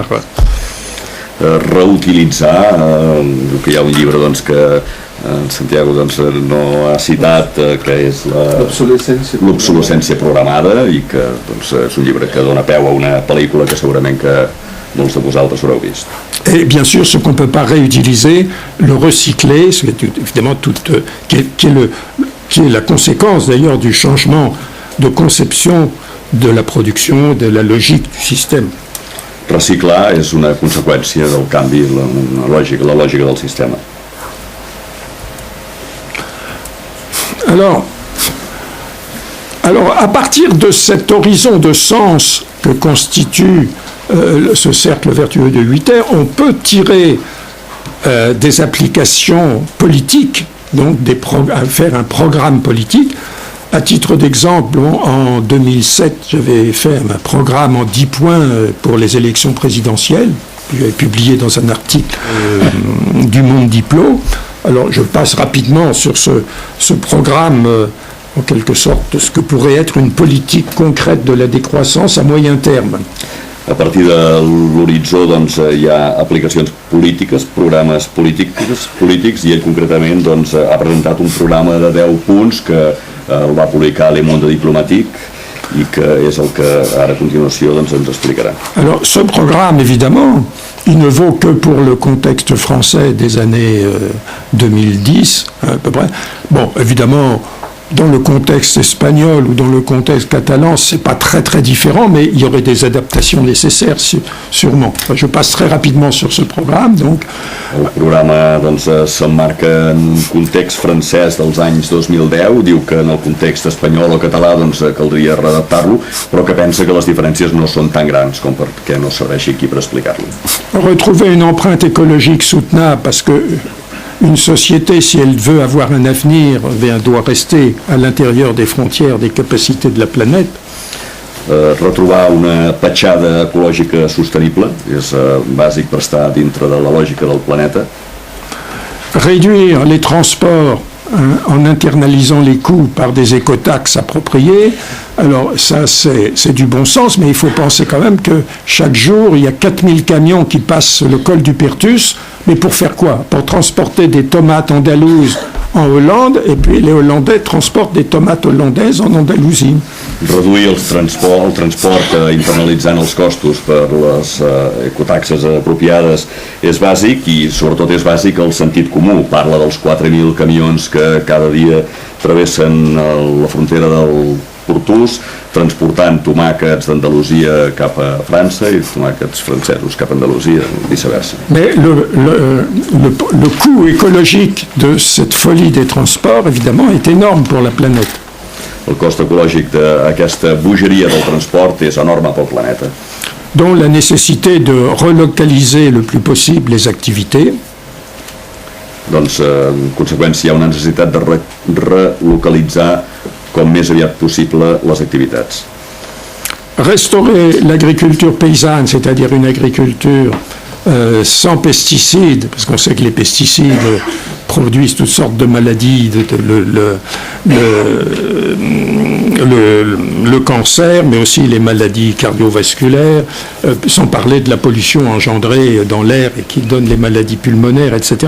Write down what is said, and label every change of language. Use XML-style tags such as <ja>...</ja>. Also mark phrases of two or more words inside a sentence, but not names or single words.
<ca>Reutilitzar, que hi ha un llibre doncs, que en Santiago doncs, no ha citat, que és l'obsolescència programada, i que doncs, és un llibre que dona peu a una pel·lícula que segurament que molts de vosaltres haureu vist.</ca> <fr>Et bien sûr, ce qu'on ne peut pas réutiliser, le recycler, c'est évidemment qui est la conséquence d'ailleurs du changement de conception de la production, de la logique du système.</fr> <ca>Reciclar és una conseqüència del canvi, la lògica del sistema.</ca> <fr>Alors, à partir de cet horizon de sens que constitue ce cercle vertueux de 8 R, on peut tirer des applications politiques, donc faire un programme politique. À titre d'exemple, en 2007, j'avais fait un programme en 10 points pour les élections présidentielles, que j'avais publié dans un article du Monde Diplo. Alors, je passe rapidement sur ce programme, en quelque sorte, ce que pourrait être une politique concrète de la décroissance à moyen terme.</fr> <ca>A partir de l'horitzó doncs, hi ha aplicacions polítiques, programes polítics, i ell concretament doncs, ha presentat un programa de 10 punts que el va publicar Le Monde Diplomatique i que és el que ara a continuació doncs, ens explicarà.</ca> <fr>Alors, ce programme, évidemment, il ne vaut que pour le contexte français des années 2010, à peu près. Bon, évidemment, dans le contexte espagnol ou dans le contexte catalan, c'est pas très très différent, mais il y aurait des adaptations nécessaires, sûrement. Je passe très rapidement sur ce programme, donc.</fr> <ca>El programa doncs, s'emmarca en un context francès dels anys 2010, diu que en el context espanyol o català doncs, caldria readaptar-lo, però que pensa que les diferències no són tan grans com perquè no serveixi aquí per explicar-lo.</ca> <fr>Retrouver une empreinte écologique soutenable, parce que une société, si elle veut avoir un avenir, doit rester à l'intérieur des frontières des capacités de la planète.</fr> <ca>Retrobar una petjada ecològica sostenible és bàsic per estar dintre de la lògica del planeta.</ca> <fr>Réduire les transports en internalisant les coûts par des écotaxes appropriées. Alors ça, c'est du bon sens, mais il faut penser quand même que chaque jour, il y a 4000 camions qui passent le col du Pertus, mais pour faire quoi? Pour transporter des tomates andalouses en Hollande, et puis les Hollandais transportent des tomates hollandaises en Andalousie.</fr> <ca>Reduir el transport internalitzant els costos per les ecotaxes apropiades és bàsic, i sobretot és bàsic el sentit comú. Parla dels 4.000 camions que cada dia travessen la frontera del Pertus, transportant tomàquets d'Andalusia cap a França i tomàquets francesos cap a Andalusia, viceversa.</ca> <fr>Mais le coût écologique de cette folie des transports, évidemment, est énorme pour la planète.</fr> <ca>El cost ecològic d'aquesta bogeria del transport és enorme pel planeta.</ca> <fr>Donc la nécessité de relocaliser le plus possible les activités.</fr> <ca>Doncs, en conseqüència, hi ha una necessitat de relocalitzar com més aviat possible les activitats.</ca> <fr>Restaurer l'agriculture paysanne, c'est-à-dire une agriculture sans pesticides, parce qu'on sait que les pesticides produisent toutes sortes de maladies, le cancer, mais aussi les maladies cardiovasculaires, sans parler de la pollution engendrée dans l'air et qui donne les maladies pulmonaires, etc.</fr>